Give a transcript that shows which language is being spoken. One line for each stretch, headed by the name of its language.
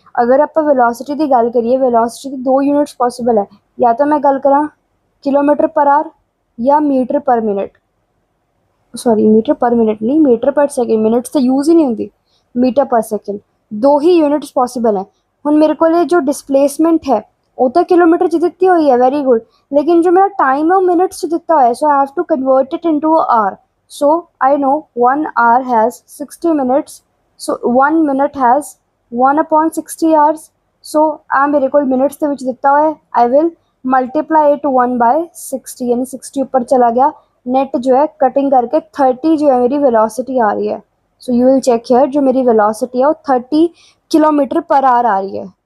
Hindi: अगर आप वेलोसिटी की गल करिए, वेलोसिटी की 2 यूनिट्स पॉसिबल है, या तो मैं गल करा किलोमीटर पर आवर या मीटर पर मिनट। सॉरी, मीटर पर मिनट नहीं, मीटर पर सेकेंड, मिनट्स तो यूज़ ही नहीं होंगी, मीटर पर सेकेंड। 2 ही यूनिट्स पॉसिबल है।
Punjabi: ਹੁਣ ਮੇਰੇ ਕੋਲ
Hindi: जो डिसप्लेसमेंट है वो तो किलोमीटर 'ਚ ਦਿੱਤੀ ਹੋਈ है, वेरी गुड, लेकिन जो मेरा टाइम है वो मिनट्स 'ਚ ਦਿੱਤਾ ਹੋਇਆ,
English: So I have to convert it into hour. So I know 1 hour has 60 minutes. So 1 minute has 1/60 hours.
Hindi: So मेरे को minutes
Punjabi: ਦੇ ਵਿੱਚ ਦਿੱਤਾ ਹੋਇਆ
Hindi: है,
English: I will multiply it 1/60,
Hindi: यानी 60 ऊपर चला गया। नेट जो है कटिंग करके 30 जो है मेरी वेलोसिटी आ रही है।
English: so you will check here,
Hindi: जो मेरी वेलोसिटी है वो 30 किलोमीटर पर आवर आ रही है।